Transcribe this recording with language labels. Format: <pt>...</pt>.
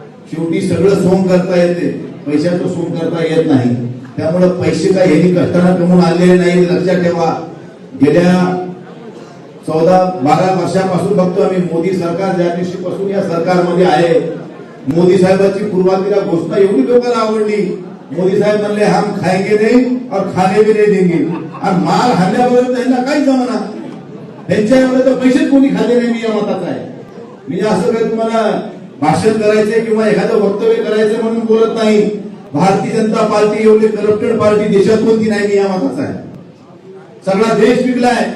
<mr>शेवटी सगळं सोंग करता येते, पैशाचं सोंग करता येत नाही. त्यामुळे पैसे काय यांनी कष्टाने कमवून आणलेले नाही, लक्षात ठेवा. गेल्या 14-12 वर्षापासून बघतो आम्ही मोदी सरकार ज्या दिवशीपासून या सरकारमध्ये आहे, मोदी साहेबांची पूर्वातीला घोषणा एवढी लोकांना आवडली.</mr> <hi>मोदी साहेब म्हणले हम खाएंगे नहीं और खाने भी नहीं देंगे.</hi> <mr>आणि माल हाणल्याबरोबर त्यांना काही जमना, त्यांच्या एवढे तर पैसेच कोणी खाते नाही. मी या मताचा आहे. मी असं काही तुम्हाला भाषण करायचे किंवा एखादं वक्तव्य करायचं म्हणून बोलत नाही. भारतीय जनता पार्टी एवढी करप्टेड पार्टी देशात कोणती नाही, मी या मताचा आहे. सगळा देश विकलाय.</mr>